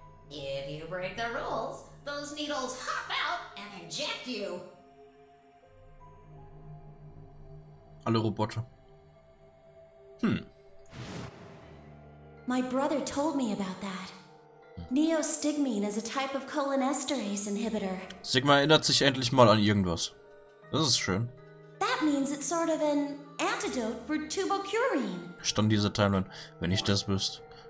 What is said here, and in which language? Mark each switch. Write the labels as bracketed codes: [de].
[en] If you break the rules, those needles hop out and inject you. [de] Alle Roboter. [en] My brother told me about that. Neostigmine is a type of cholinesterase inhibitor. [de] Sigma erinnert sich endlich mal an irgendwas. Das ist schön. [en] That means it's sort of an antidote for tubocurine. [de] Stand diese Timeline, wenn ich das wüsste.